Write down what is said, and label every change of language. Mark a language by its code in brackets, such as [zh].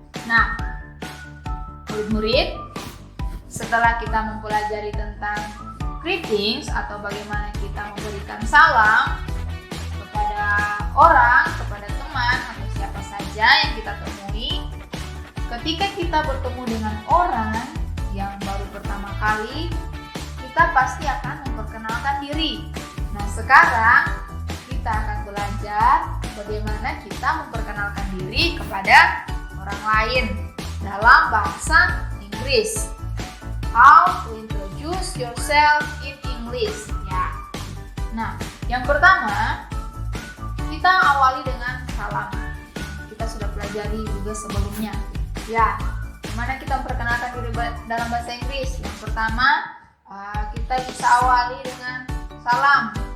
[id] Nah, murid-murid, setelah kita mempelajari tentang greetings atau bagaimana kita memberikan salam kepada orang, kepada teman atau siapa saja yang kita temui, ketika kita bertemu dengan orang yang baru pertama kali, kita pasti akan memperkenalkan diri. Nah, sekarang kita akan belajar bagaimana kita memperkenalkan diri kepada orang lain dalam bahasa Inggris. [en] How to introduce yourself in English. [id] Ya. Nah, yang pertama kita awali dengan salam. Kita sudah pelajari juga sebelumnya. Ya, gimana kita memperkenalkan diri dalam bahasa Inggris? Yang pertama, kita bisa awali dengan salam.